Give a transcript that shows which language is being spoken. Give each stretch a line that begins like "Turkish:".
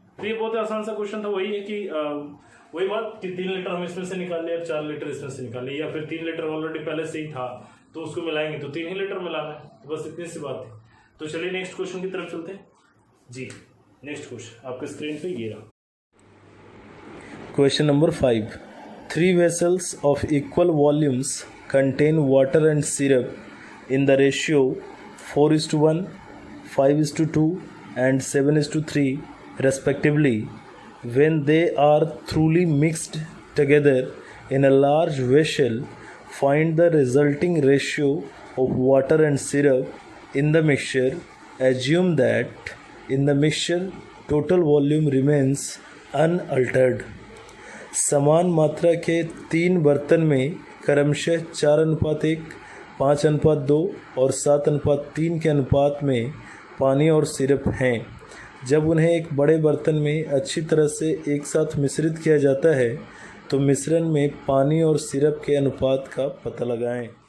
Hindi: तो ये बहुत आसान सा क्वेश्चन था। वही है कि वही बात कि 3 लीटर हम इसमें से निकाल लिया, 4 लीटर इसमें से निकाल लिया, या फिर 3 लीटर ऑलरेडी पहले से ही था तो उसको मिलाएंगे तो 3 ही लीटर मिलाना है। तो बस इतनी सी बात है। तो चलिए नेक्स्ट क्वेश्चन की तरफ चलते हैं जी। नेक्स्ट क्वेश्चन आपके स्क्रीन पे ये रहा।
English: Question number 5. 3 vessels of equal volumes contain water and syrup in the ratio 4:1, 5:2, and 7:3 respectively. When they are thoroughly mixed together in a large vessel, find the resulting ratio of water and syrup in the mixture. Assume that in the mixture total volume remains unaltered.
Hindi: समान मात्रा के 3 बर्तन में क्रमशः 4:1, 5:2 और 7:3 के अनुपात में पानी और सिरप हैं। जब उन्हें एक बड़े बर्तन में अच्छी तरह से एक साथ मिश्रित किया जाता है तो मिश्रण में पानी और सिरप के अनुपात का पता लगाएं।